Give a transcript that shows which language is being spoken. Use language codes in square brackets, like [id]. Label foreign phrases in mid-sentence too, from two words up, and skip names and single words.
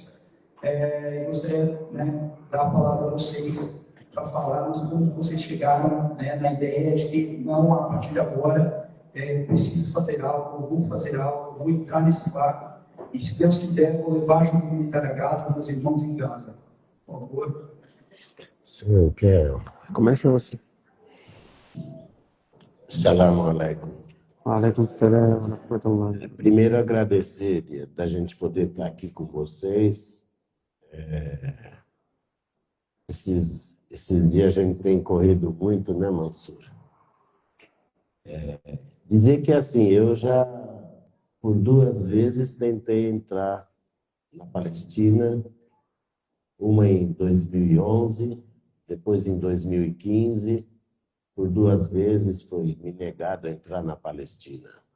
[pt] Eu gostaria de dar a palavra a vocês para falarmos como vocês chegaram na ideia de que, não, a partir de agora, preciso fazer algo, vou fazer algo, vou entrar nesse barco, e se Deus quiser, vou levar ajuda humanitária a Gaza, meus irmãos em Gaza. Por favor. Sim, quero. Começa você. [ar] السلام عليكم. عليكم السلام ورحمة الله. [pt] Primeiro, agradecer da gente poder estar aqui com vocês. Esses dias a gente tem corrido muito, né, Mansur? Dizer que, assim, eu já, por 2 vezes, tentei entrar na Palestina, uma em 2011, depois em 2015, por 2 vezes foi me negado a entrar na Palestina.